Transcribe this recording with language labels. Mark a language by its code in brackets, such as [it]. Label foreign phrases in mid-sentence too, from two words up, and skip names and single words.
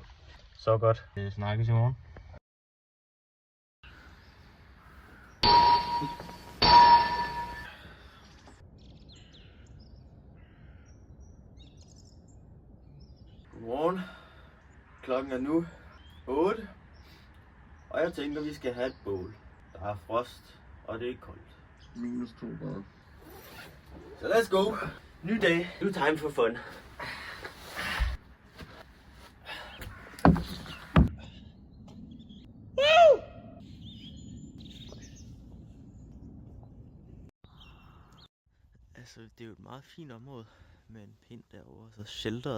[da] Så godt. Vi snakkes i morgen. Godmorgen. Klokken er nu 8. Og jeg tænker, vi skal have et bål. Der er frost, og det er ikke koldt. -2 grader. [en] Så let's go. [da] Ny dag. [en] New time for fun. [da] Altså, det er jo et meget fint område med en pind derovre, så shelteret.